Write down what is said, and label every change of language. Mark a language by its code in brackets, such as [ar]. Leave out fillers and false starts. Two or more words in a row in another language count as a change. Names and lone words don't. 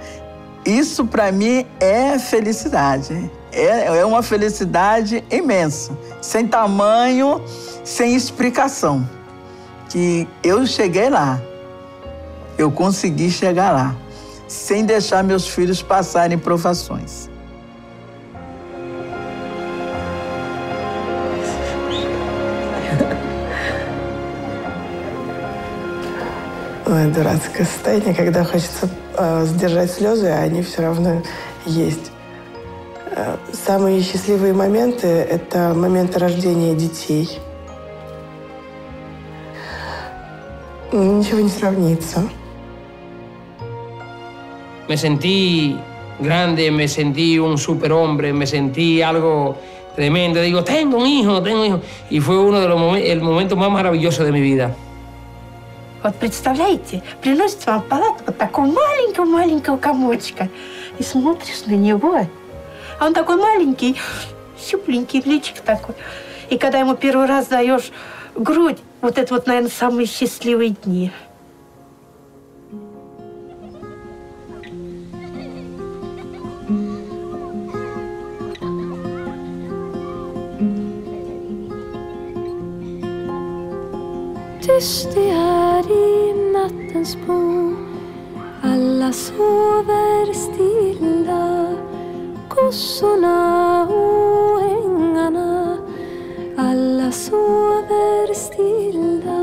[pt] Isso, para mim, é felicidade. É uma felicidade imensa, sem tamanho, sem explicação. Que eu cheguei lá, eu consegui chegar lá, sem deixar meus filhos passarem provações. [ru] Ой, дурацкое состояние, когда хочется сдержать слезы, а они все равно есть. Самые счастливые моменты – это моменты рождения детей. Ничего не сравнится. [es] Me sentí grande, me sentí un superhombre, me sentí algo tremendo. Digo, tengo un hijo, tengo un hijo. Y fue uno de los momentos más maravillosos de mi vida. [ru] Вот представляете, приносит вам в палату вот такого маленького комочка. И смотришь на него, а он такой маленький, щупленький, личик такой. И когда ему первый раз даешь грудь, вот это вот, наверное, самые счастливые дни. [sv] Tyst det är i nattens bo, alla sover stilla, kossorna och ängarna, alla sover stilla.